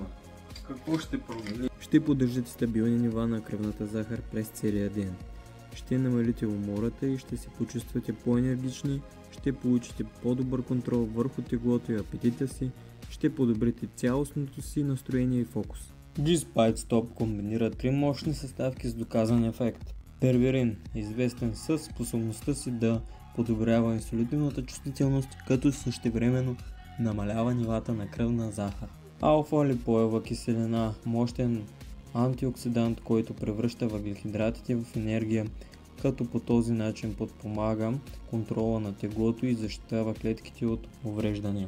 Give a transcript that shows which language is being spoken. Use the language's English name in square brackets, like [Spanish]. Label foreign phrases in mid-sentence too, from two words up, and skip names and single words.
[Bulgarian] Какво ще промени? Ще поддържате стабилни нива на кръвната захар през целия ден. Ще намалите умората и ще се почувствате по-енергични, ще получите по-добър контрол върху теглото и апетита си, ще подобрите цялостното си настроение и фокус. G-Spike Stop комбинира 3 мощни съставки с доказан ефект. Первирин, известен със способността си да подобрява инсулиновата чувствителност, като същевременно намалява нивата на кръвна захар. Алфа-липоева киселина, мощен антиоксидант, който превръща въглехидратите в енергия, като по този начин подпомага контрола на теглото и защитава клетките от увреждания.